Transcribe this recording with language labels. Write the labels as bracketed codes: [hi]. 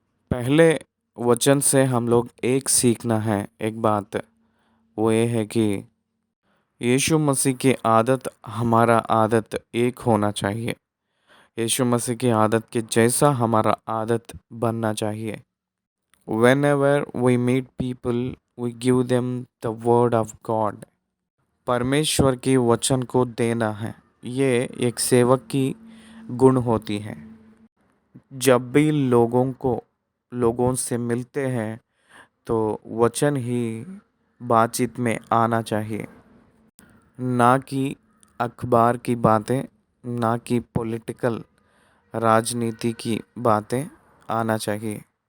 [hi] पहले वचन से हम लोग एक सीखना है एक बात, वो ये है कि यीशु मसीह की आदत हमारा आदत एक होना चाहिए। यीशु मसीह की आदत के जैसा हमारा आदत बनना चाहिए। [en] Whenever we meet people, we give them the word of God. [hi] परमेश्वर के वचन को देना है, ये एक सेवक की गुण होती है। जब भी लोगों से मिलते हैं तो वचन ही बातचीत में आना चाहिए, ना कि अखबार की बातें, ना कि पॉलिटिकल राजनीति की बातें आना चाहिए।